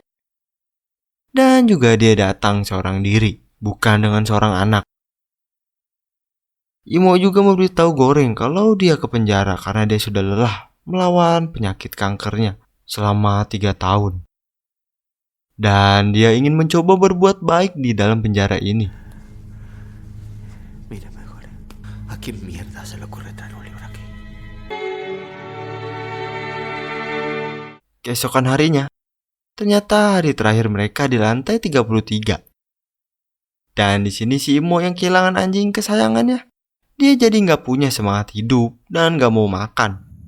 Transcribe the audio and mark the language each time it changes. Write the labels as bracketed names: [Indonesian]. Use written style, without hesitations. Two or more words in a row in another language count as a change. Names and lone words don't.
[Indonesian] Dan juga dia datang seorang diri, bukan dengan seorang anak. Imo juga memberitahu Goreng kalau dia ke penjara karena dia sudah lelah melawan penyakit kankernya selama 3 tahun. Dan dia ingin mencoba berbuat baik di dalam penjara ini. [Spanish] Mira mejor. ¿A quién mierda se le ocurre traer un libro aquí? [Indonesian] Keesokan harinya, ternyata hari terakhir mereka di lantai 33. Dan di sini si Imo yang kehilangan anjing kesayangannya, dia jadi nggak punya semangat hidup dan nggak mau makan.